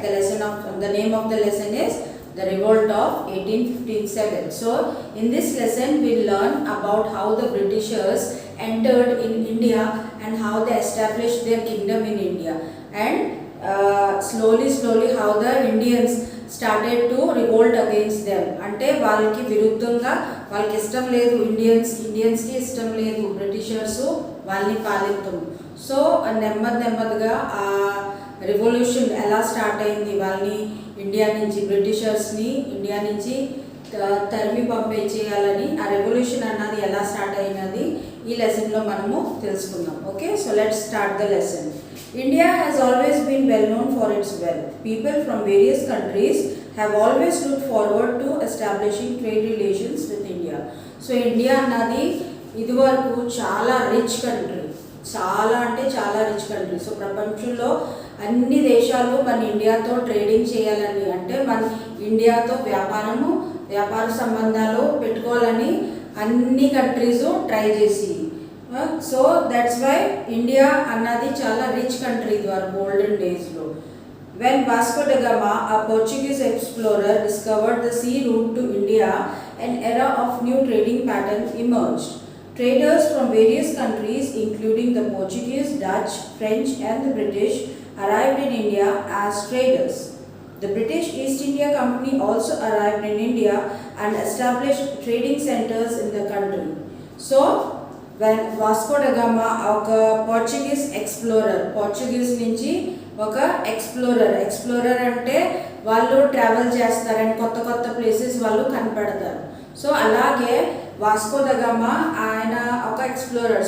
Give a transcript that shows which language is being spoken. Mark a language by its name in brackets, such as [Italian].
[English] The name of the lesson is the revolt of 1857. So in this lesson, we'll learn about how the Britishers entered in India and how they established their kingdom in India, and slowly how the Indians started to revolt against them. [Telugu] అంటే వాళ్ళకి విరుద్ధంగా వాళ్ళకి ఇష్టం లేదు, ఇండియన్స్కి ఇష్టం లేదు Britishers వాళ్ళని పాలించడం. So నెమ్మదిగా ఆ రెవల్యూషన్ ఎలా స్టార్ట్ అయింది, వాళ్ళని బ్రిటిషర్స్ని ఇండియా నుంచి తరిమి పంపించేయాలని ఆ రెవల్యూషన్ అన్నది ఎలా స్టార్ట్ అయినది ఈ లెసన్లో మనము తెలుసుకుందాం. [English] Okay, so let's start the lesson. India has always been well known for its wealth. People from various countries have always looked forward to establishing trade relations with India. [Telugu] So India అన్నది ఇదివరకు చాలా rich country, చాలా rich country. So ప్రపంచంలో అన్ని దేశాలు మన ఇండియాతో trading చేయాలని, అంటే మన ఇండియాతో వ్యాపార సంబంధాలు పెట్టుకోవాలని అన్ని కంట్రీస్ ట్రై చేసి. సో దట్స్ వై ఇండియా అన్నది చాలా రిచ్ కంట్రీ ద్వారా గోల్డెన్ డేస్లో. [English] When Vasco da Gama, a Portuguese explorer, discovered the sea route to India, an era of new trading patterns emerged. Traders from various countries, including the Portuguese, Dutch, French and the British, arrived in India as traders. The British East India Company also arrived in India and established trading centers in the country. So when [Telugu] Vasco da Gama, ఒక Portuguese explorer, Portuguese నుంచి ఒక explorer అంటే వాళ్ళు travel చేస్తారు and కొత్త places వాళ్ళు కనపడతారు. So అలాగే వాస్కో ద గామా ఆయన ఒక ఎక్స్ప్లోరర్.